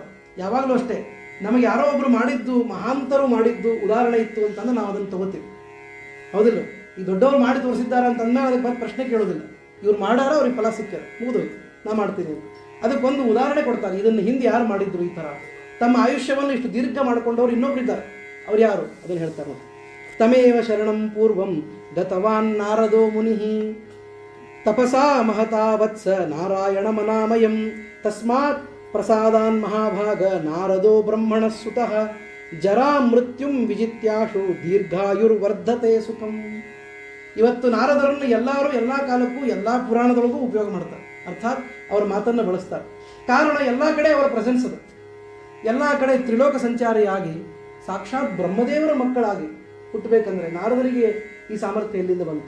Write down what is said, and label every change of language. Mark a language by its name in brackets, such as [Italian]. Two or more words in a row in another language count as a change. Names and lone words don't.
[Kannada] ಯಾವಾಗಲೂ ಅಷ್ಟೇ, ನಮಗೆ ಯಾರೋ ಒಬ್ಬರು ಮಾಡಿದ್ದು, ಮಹಾಂತರು ಮಾಡಿದ್ದು ಉದಾಹರಣೆ ಇತ್ತು ಅಂತಂದ್ರೆ ನಾವು ಅದನ್ನು ತಗೋತೀವಿ, ಹೌದಿಲ್ಲ? ಈ ದೊಡ್ಡವರು ಮಾಡಿ ತೋರಿಸಿದ್ದಾರೆ ಅಂತಂದ್ರೆ ಅದಕ್ಕೆ ಬಂದು ಪ್ರಶ್ನೆ ಕೇಳೋದಿಲ್ಲ. ಇವ್ರು ಮಾಡಾರ, ಅವ್ರಿಗೆ ಫಲ ಸಿಕ್ಕ್ಯಾರ, ಮುಗಿದೋಯ್ತು, ನಾ ಮಾಡ್ತೀನಿ ಅಂತ. ಅದಕ್ಕೊಂದು ಉದಾಹರಣೆ ಕೊಡ್ತಾರೆ. ಇದನ್ನು ಹಿಂದೆ ಯಾರು ಮಾಡಿದ್ರು ಈ ಥರ ತಮ್ಮ ಆಯುಷ್ಯವನ್ನು ಇಷ್ಟು ದೀರ್ಘ ಮಾಡಿಕೊಂಡವ್ರು ಇನ್ನೊಬ್ಬರಿದ್ದಾರೆ. ಅವ್ರು ಯಾರು ಅದನ್ನು ಹೇಳ್ತಾರೆ ನೋಡಿ. [Sanskrit] ತಮೇವ ಶರಣಂ ಪೂರ್ವಂ ಗತವಾನ್ ನಾರದೋ ಮುನಿಃ ತಪಸಾ ಮಹತಾ ವತ್ಸ ನಾರಾಯಣ ಮನಾಮಯಂ ತಸ್ಮಾತ್ ಪ್ರಸಾದಾನ್ ಮಹಾಭಾಗ ನಾರದೋ ಬ್ರಹ್ಮಣ ಸುತಃ ಜರಾ ಮೃತ್ಯುಂ ವಿಜಿತ್ಯಾಶು ದೀರ್ಘಾಯುರ್ವರ್ಧತೆ ಸುಖಂ. [Kannada] ಇವತ್ತು ನಾರದರನ್ನು ಎಲ್ಲರೂ ಎಲ್ಲ ಕಾಲಕ್ಕೂ ಎಲ್ಲ ಪುರಾಣದೊಳಗೂ ಉಪಯೋಗ ಮಾಡ್ತಾರೆ, ಅರ್ಥಾತ್ ಅವರ ಮಾತನ್ನು ಬಳಸ್ತಾರೆ. ಕಾರಣ ಎಲ್ಲ ಕಡೆ ಅವರ ಪ್ರೆಸೆನ್ಸ್ ಅದು. ಎಲ್ಲ ಕಡೆ ತ್ರಿಲೋಕ ಸಂಚಾರಿಯಾಗಿ ಸಾಕ್ಷಾತ್ ಬ್ರಹ್ಮದೇವರ ಮಕ್ಕಳಾಗಿ ಹುಟ್ಟಬೇಕಂದ್ರೆ ನಾರದರಿಗೆ ಈ ಸಾಮರ್ಥ್ಯ ಎಲ್ಲಿಂದ ಬಂತು?